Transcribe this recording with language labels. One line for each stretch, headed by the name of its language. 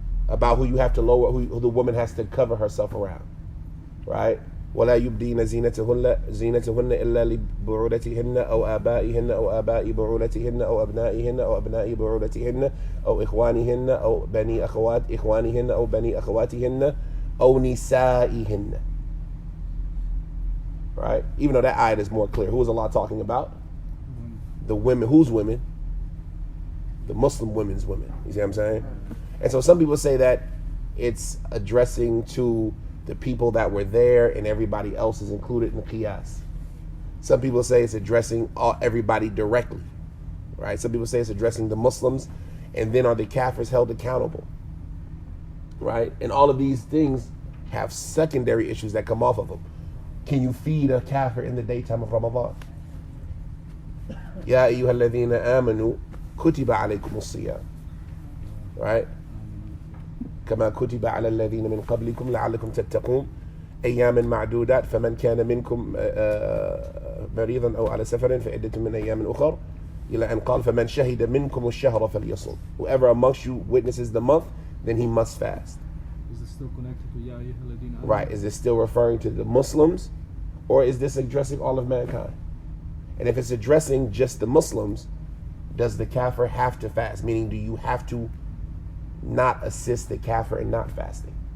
English: About who you have to lower, who the woman has to cover herself around, right?
Arabic: ولا يبدين زينتهن إلا لبعولتهن أو آبائهن أو آباء بعولتهن أو أبنائهن أو أبناء بعولتهن أو إخوانهن أو بني أخوات إخوانهن أو بني أخواتهن أو نسائهن.
English: Right? Even though that ayat is more clear. Who is Allah talking about? The women. Whose women? The Muslim women's women. You see what I'm saying? And so some people say that it's addressing to the people that were there and everybody else is included in the qiyas. Some people say it's addressing everybody directly, right? Some people say it's addressing the Muslims, and then are the kafirs held accountable, right? And all of these things have secondary issues that come off of them. Can you feed a kafir in the daytime of Ramadan?
Arabic: Ya ayyuhalladhina amanu kutiba alaykumus siyam, right? كما كتب على الذين من قبلكم لعلكم تتقون أياما معدودات فمن كان منكم مريضا أو على سفر فعدة من أيام أخر إلى أن قال فمن شهد منكم الشهر فليصم.
English: Whoever amongst you witnesses the month, then he must fast. Is this still connected to
Arabic: Ya ayyuhalladhina amanu?
English: Right. Is this still referring to the Muslims, or is this addressing all of mankind? And if it's addressing just the Muslims, does the kafir have to fast? Meaning, do you have to not assist the kafir in not fasting?